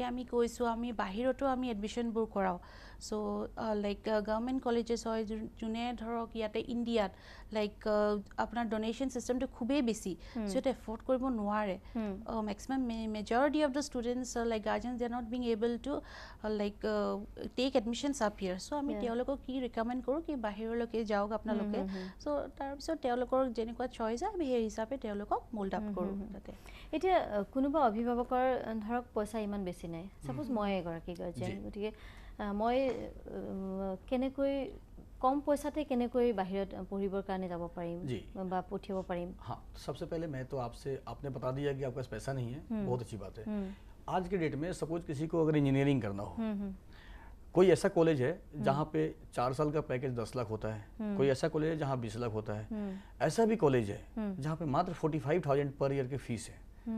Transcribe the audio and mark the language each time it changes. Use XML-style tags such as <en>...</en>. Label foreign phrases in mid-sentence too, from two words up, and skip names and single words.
<as>আমি কৈছোঁ আমি বাহিৰতো আমি এডমিশ্যনবোৰ কৰাওঁ</as> <en>so like government colleges</en> <as>হয় যোনে ধৰক ইয়াতে ইণ্ডিয়াত লাইক আপোনাৰ ডনেশ্যন ছিষ্টেমটো খুবেই বেছি সো এইটো এফৰ্ড কৰিব নোৱাৰে</as> <en>maximum majority of the students like guardians they are not being able to like take admissions up here so</en> <as>আমি তেওঁলোকক কি ৰিকমেণ্ড কৰোঁ কি বাহিৰলৈকে যাওক আপোনালোকে সো তাৰপিছত তেওঁলোকৰ যেনেকুৱা চইচ হয় আমি সেই হিচাপে তেওঁলোকক</as> <en>mould up</en> <as>কৰোঁ তাতে এতিয়া কোনোবা অভিভাৱকৰ ধৰক পইচা ইমান বেছি নাই সাপোজ মই এগৰাকী গাৰ্জেন গতিকে মই কেনেকৈ কম পইसाते কেনেকৈ বাহিৰত পঢ়িবৰ কাৰণে যাব পাৰিম বা পঠিয়াব পাৰিম</as> <hi>हाँ सबसे पहले मैं तो आपने बता दिया कि आपके पास पैसा नहीं है बहुत अच्छी बात है आज के डेट में सपोज किसी को अगर इंजीनियरिंग करना हो कोई ऐसा कॉलेज है जहाँ पे 4 साल का पैकेज 10 लाख होता है कोई ऐसा कॉलेज है जहाँ 20 लाख होता है ऐसा भी कॉलेज है जहाँ पे मात्र 45,000</hi> <en>per year</en> <hi>की फीस है</hi>